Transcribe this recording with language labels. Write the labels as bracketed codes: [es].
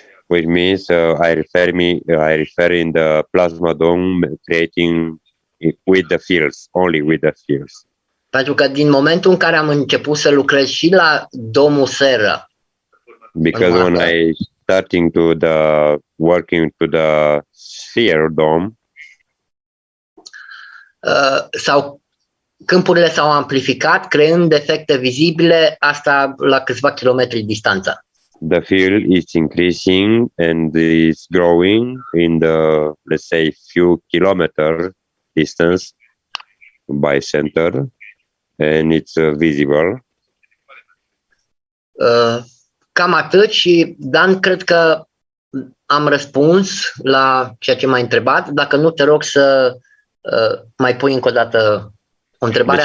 [en] which means I refer in the plasma dome creating with the fields, only with the fields. [ro] Pentru că din momentul în care am început să lucrez și la domul seră, [en] Because when I starting to the working to the sphere dome, [ro] sau câmpurile s-au amplificat, creând efecte vizibile, asta la câțiva kilometri distanță. [en] the field is increasing and is growing in the, let's say, few kilometer distance by center, and it's visible. [ro] Cam atât și, Dan, cred că am răspuns la ceea ce m-ai întrebat. Dacă nu, te rog să mai pui încă o dată o întrebare.